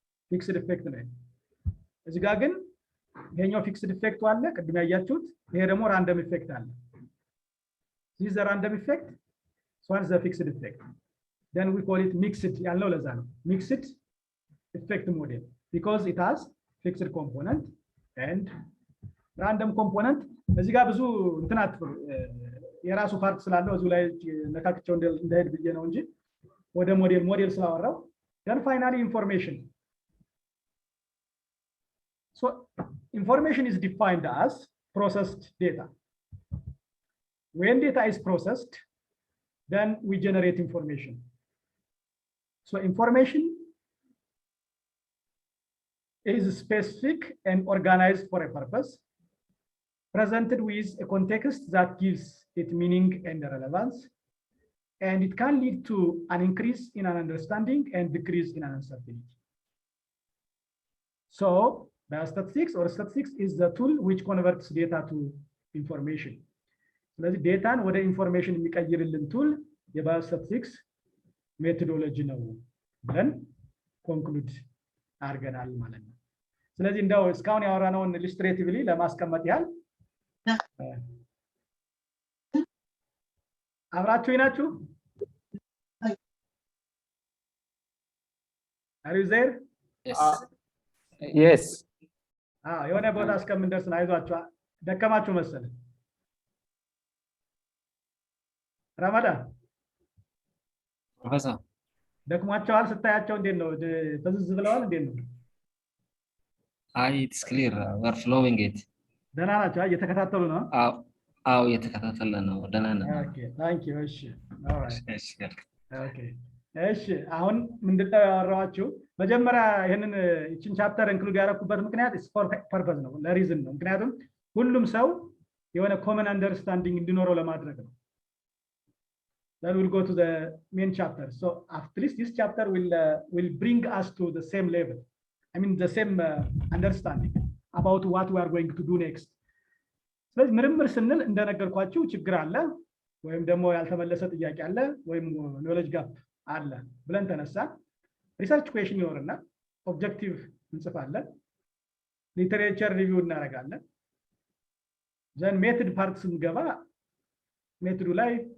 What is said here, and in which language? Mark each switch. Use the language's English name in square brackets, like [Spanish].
[Amharic] ፊክስድ ኢፌክት ነው። እዚህ ጋር ግን ይሄኛው ፊክስድ ኢፌክቱ አለ ቅድም ያያችሁት፣ ይሄ ደግሞ ራንደም ኢፌክት አለ። [English] this is a random effect, so one is a fixed effect, then we call it mixed [Amharic] ያለው ለዛ ነው [English] mixed effect model because it has fixed component and random component። [Amharic] እዚህ ጋር ብዙ እንትናት የራሱ ፓርት ስላለው እዚሁ ላይ ነካክቸው እንደሄድ ብዬ ነው እንጂ ወደ ሞዴል ስላወራው [English] then finally information. So information is defined as processed data. When data is processed, then we generate information. So information is specific and organized for a purpose, presented with a context that gives it meaning and relevance, and it can lead to an increase in an understanding and decrease in an uncertainty. So biostatistics or statistics is the tool which converts data to information. [Amharic] ስለዚህ ዴታን ወደ ኢንፎርሜሽን የሚቀይርልን ቱል የባዮስታቲስቲክስ ሜቶዶሎጂ ነው ብለን ኮንክሉድ አድርገናል ማለት ነው። ስለዚህ እንደው እስካሁን ያወራነውን ኢሉስትሬቲቭሊ ለማስቀመጥ ያህል አብራችሁ ናችሁ? [English] Are you there? Yes. [Amharic] የሆነ ቦታ እስከምንደርስ ነው። አይዟችሁ፣ ደከማችሁ መሰለኝ። ረመዳን ፕሮፌሰር ደክሟቸዋል ስታያቸው እንዴት ነው? ፈዝዝ ብለዋል እንዴት ነው? [English] አይ ኢትስ ክሊር we are flowing it። [Amharic] ደህና ናቸው? እየተከታተሉ ነው? አዎ እየተከታተለ ነው። ደህና ነው። ኦኬ ታንክ ዩ። እሺ ኦልራይት ኦኬ እሺ። አሁን ምንድነው ያወራኋችሁ? መጀመሪያ ይሄንን እቺን ቻፕተር ኢንክሉድ ያደረኩበት ምክንያት ፎር ፐርፐዝ ነው፣ ለሪዝን ነው። ምክንያቱም ሁሉም ሰው የሆነ ኮመን አንደርስታንዲንግ እንዲኖረው ለማድረግ ነው። [English] Then we'll go to the main chapter. So at least this chapter will bring us to the same level. I mean the same understanding about what we are going to do next. [Amharic] ስለዚህ ምርምር ስንል እንደነገርኳችሁ ችግር አለ ወይም ደግሞ ያልተመለሰ ጥያቄ አለ ወይም ኖሌጅ ጋፕ አለ ብለን ተነሳ። ሪሰርች ኩዌሽን ይኖርና ኦብጀክቲቭ እንጽፋለን፣ ሊተሬቸር ሪቪው እናደርጋለን። ዘን ሜትድ ፓርት ስንገባ ሜትዱ ላይ